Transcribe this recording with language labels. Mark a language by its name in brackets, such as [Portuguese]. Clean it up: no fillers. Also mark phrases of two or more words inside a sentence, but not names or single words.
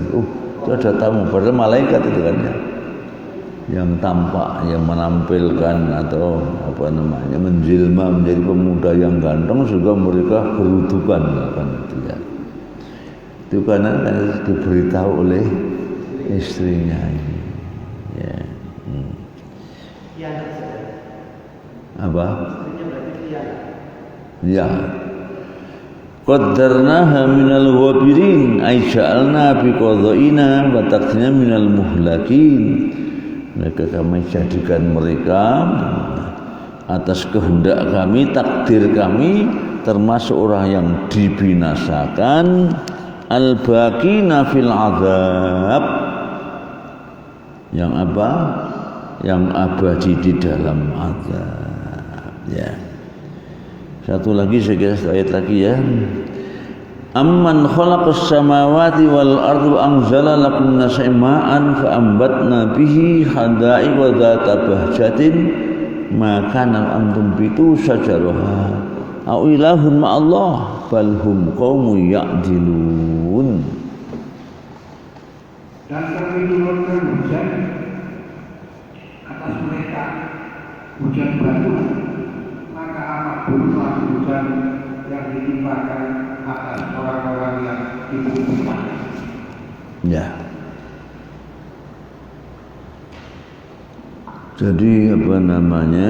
[Indonesian] Itu ada tamu, padahal malaikat itu kan ya, yang tampak, yang menampilkan atau apa namanya menjelma menjadi pemuda yang ganteng, juga mereka kerudukan kan itu ya. Itu karena diberitahu oleh istrinya ini. Ya. Apa? Ya. [Arabic] قدرناها من الغابرين أي جعلنا بقضائنا وتقديرنا من المهلكين. [Indonesian] Mereka kami jadikan mereka atas kehendak kami, takdir kami, termasuk orang yang dibinasakan, [Arabic] الباقين في العذاب, [Indonesian] yang apa? Yang abadi di dalam azab. Ya. Satu lagi saya kira ayat lagi ya. [Arabic] أمن خلق السماوات والأرض وأنزل لكم من السماء ماء فأنبتنا به حدائق ذات بهجة ما كان أنتم تنبتوا شجرها أو إله مع الله بل هم قوم يعدلون. [Indonesian] Dan kami turunkan hujan atas mereka, hujan batu, maka amat buruklah hujan yang ditimpakan atas orang-orang yang dibutuhkan. Ya. Jadi apa namanya?